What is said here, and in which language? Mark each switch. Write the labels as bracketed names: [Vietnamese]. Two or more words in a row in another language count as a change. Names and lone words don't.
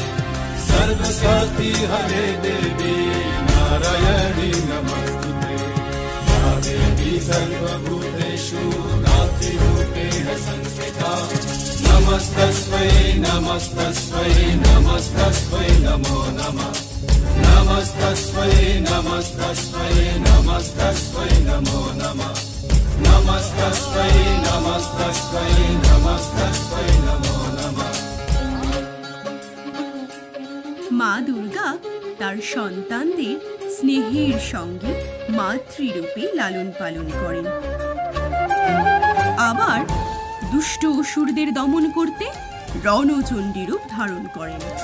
[Sanskrit] सर्वशक्ति हरे देवी नारायणी नमस्तुते या देवी सर्वभूतेषु नातिरूपेण संस्थिता नमस्तस्मै नमस्तस्मै नमस्तस्मै नमो नमः नमस्तस्मै नमस्तस्मै नमस्तस्मै नमो नमः नमस्तस्मै नमस्तस्मै नमस्तस्मै नमो नमः [Bangla] মা দুর্গা তার সন্তানদের স্নেহের সঙ্গে মাতৃরূপে লালন পালন করেন। আবার দুষ্ট অসুরদের দমন করতে রণচণ্ডী রূপ ধারণ করেন।